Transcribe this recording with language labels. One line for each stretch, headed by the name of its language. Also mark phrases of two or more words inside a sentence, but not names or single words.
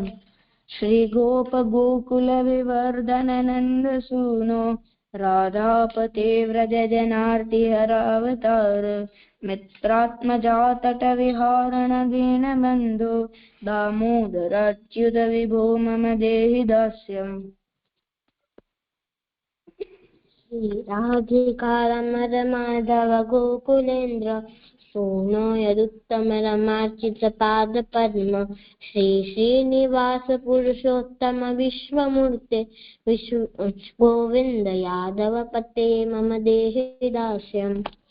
Sanskrit: શ્રી ગોપ ગોકુલ વિવર્ધન નંદ સૂનો રાધાપતે વ્રજ જનાર્તિ હરાવતાર મિત્રાત્મજાતટ વિહારણ દીન બંધુ દામોદરાચ્યુત વિભો મમ દેહિ દાસ્યમ. राधिका रमर माधव गोकुलेन्द्र सोनो यदुत्तम रमार्चित पाद पद्म श्री श्रीनिवास पुरुषोत्तम विश्वमूर्ते विश्व गोविंद यादव पते मम देहि दास्यम्।